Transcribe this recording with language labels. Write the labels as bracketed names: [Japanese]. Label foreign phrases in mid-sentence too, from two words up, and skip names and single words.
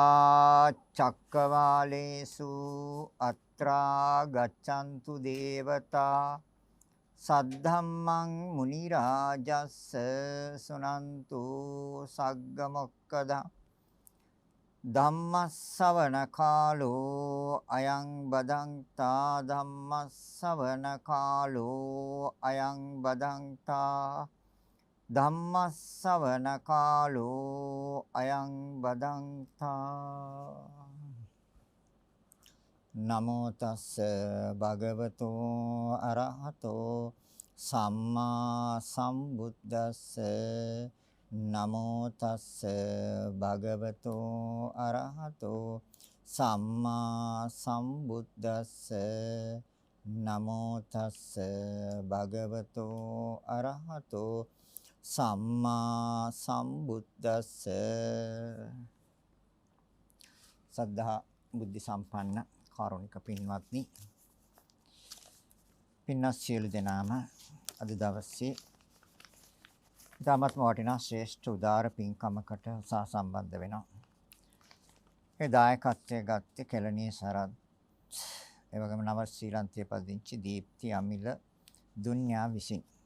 [Pali] චක්කවාලේසු අත්‍රා ගච්ඡන්තු දේවතා සද්ධම්මං මුනි රාජස්ස සුනන්තු සග්ග මොක්කදා ධම්මස්සවන කාලෝ අයං බදන්තා ධම්මස්සවන කාලෝ අයං බදන්තා ධම්මස්සවන කාලෝ අයං බදන්තා නමෝ තස්ස භගවතෝ අරහතෝ සම්මා සම්බුද්දස්ස නමෝ තස්ස භගවතෝ අරහතෝ සම්මා සම්බුද්දස්ස නමෝ තස්ස භගවතෝ අරහතෝ සම්මා සම්බුද්දස්ස [Sinhala] සද්ධා බුද්ධ සම්පන්න කාරුණික පින්වත්නි පින්වත් සියලු දෙනාම අද දවසේ ධර්මත්ම වටිනා ශ්‍රේෂ්ඨ උදාර පින්කමකට සම්බන්ධ වෙනවා. ඒ දායකත්වයේ ගත්තේ කැලණියේ සරත් ඒ වගේම නව ශ්‍රී ලංකේ පදිංචි දීප්ති අමිල දුන්යා විසින්